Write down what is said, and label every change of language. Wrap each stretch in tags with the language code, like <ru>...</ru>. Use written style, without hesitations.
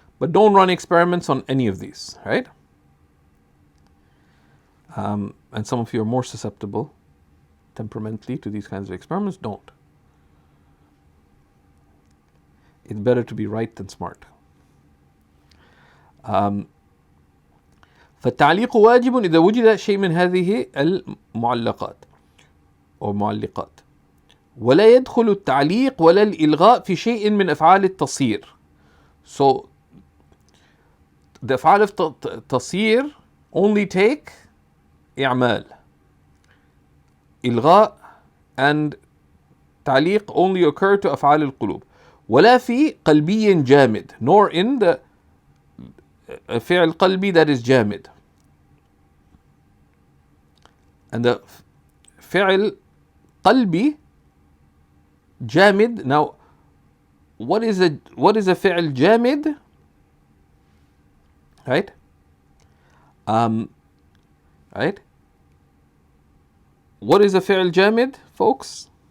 <en>But don't run experiments on any of these, right? And some of you are more susceptible temperamentally to these kinds of experiments. Don't. It's better to be right than smart.</en> <ar>فالتعليق واجب إذا وجد شيء من هذه المعلقات أو معلقات. ولا يدخل التعليق ولا الإلغاء في شيء من أفعال التصير.</ar> <en>So the أفعال التصير only take إعمال. إلغاء and تعليق only occur to أفعال القلوب.</en> <ar>ولا في قلبي جامد,</ar> <en>nor in the</en> <ar>فعل قلبي</ar> <en>that is</en> <ar>جامد.</ar> <en>And the فعل قلبي جامد. Now, what is a فعل جامد? Right? Right? What is a فعل جامد, folks?</en>